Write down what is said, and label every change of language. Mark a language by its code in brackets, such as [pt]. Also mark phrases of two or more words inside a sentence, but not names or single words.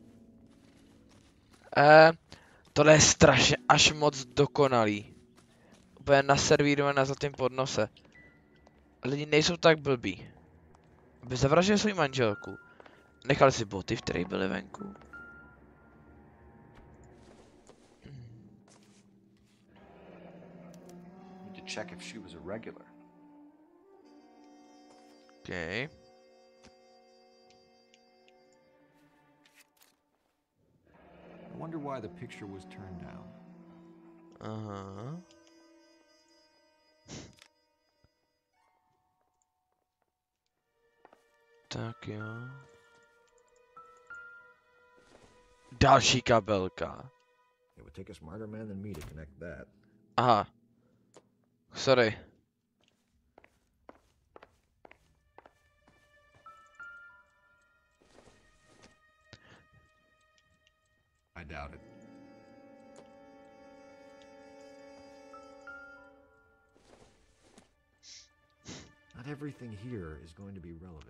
[cs] Tohle je strašně až moc dokonalý. Úplně naservírované za tím podnose. Lidi nejsou tak blbí. Aby zavraždili svou manželku. Nechali si boty, v kterých byly venku. [en] Need to check if she was a regular. Okay. I wonder why the picture was turned down. [cs] Aha. Tak jo. Další kabelka. [en] It would take a smarter man than me to connect that. [cs] Aha. Sorry. [en] I doubt it. Not everything here is going to be relevant.